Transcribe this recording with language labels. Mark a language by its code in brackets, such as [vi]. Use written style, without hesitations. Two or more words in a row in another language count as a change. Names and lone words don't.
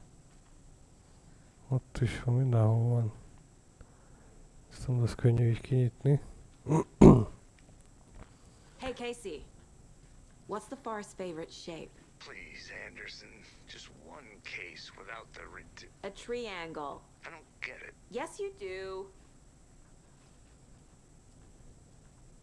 [hu] Ott is van, mindenhol van. Ezt nem lesz könnyű így kinyitni. [en] Hey, Casey. What's the far's favorite shape? Please, Anderson. Just one case without the A triangle. I don't get it. Yes, you do.